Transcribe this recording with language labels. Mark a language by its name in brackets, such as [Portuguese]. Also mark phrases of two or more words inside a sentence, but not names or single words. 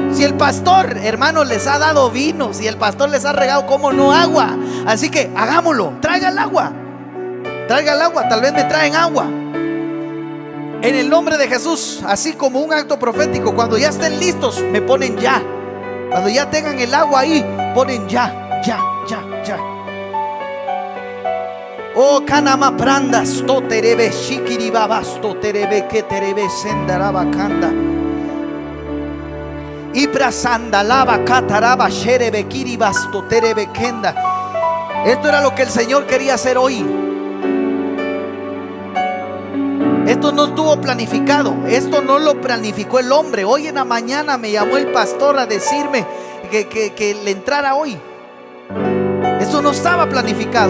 [Spanish] Si el pastor, hermanos, les ha dado vino, si el pastor les ha regado, ¿cómo no agua? Así que hagámoslo. Traiga el agua. Traiga el agua. Tal vez me traen agua. En el nombre de Jesús, así como un acto profético. Cuando ya estén listos, me ponen ya. Cuando ya tengan el agua ahí, ponen ya, ya, ya, ya. Oh, kanama prandas to terebe shikiribabas to terebe que terebe sendarabakanda. Ibrasanda lava kataraba sherebe kiribas to terebe kenda. Esto era lo que el Señor quería hacer hoy. Esto no estuvo planificado. Esto no lo planificó el hombre. Hoy en la mañana me llamó el pastor a decirme que le entrara hoy. Esto no estaba planificado.